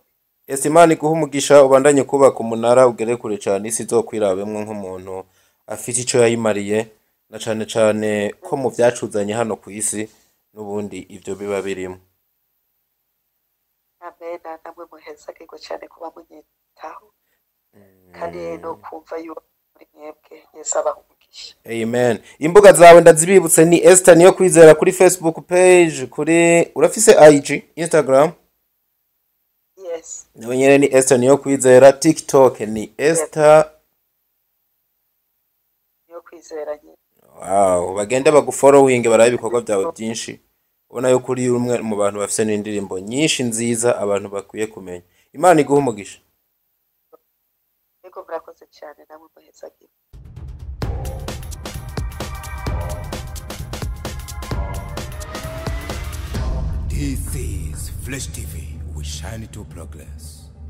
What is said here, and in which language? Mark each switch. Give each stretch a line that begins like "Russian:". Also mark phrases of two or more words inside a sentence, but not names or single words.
Rundi: Imana iguha umugisha ubandanye kubaka umunara ugere kure cyane isi izokwirabemwo nk'umuntu afite icyo yayimariye na cyane cyane ko mu byacuzanye hano ku isi n'ubundi ibyo biba birimo amen namwe muhezagirwa cyane kuba munyitaho kandi no kumva yuko muri mwebwe Yesu abaha umugisha amen imbuga zawe ndazibibutse ni Esther Niyokwizera kuri Facebook page kuri urafise IG Instagram yes nawe nyene ni Esther Niyokwizera TikTok ni Esther Niyokwizera nyine wow bagende bagufollowing barabe ibikorwa byawe byinshi ubona yuko uri umwe mu bantu bafise n'indirimbo nyinshi nziza abantu bakwiye kumenya Imana iguha umugisha yego murakoze cyane namwe muhezagirwa
English: This is Flash TV. We shine to progress.